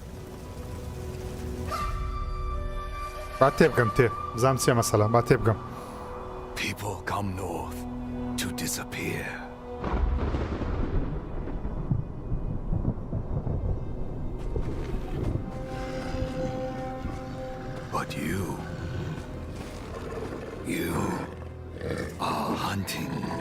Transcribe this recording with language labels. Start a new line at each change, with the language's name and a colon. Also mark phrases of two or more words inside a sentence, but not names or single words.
Central Kurdish: با تێبگەم تێ بزانم چیە مەسەڵە با تێبگەم
English: People come north to disappear. But you are hunting.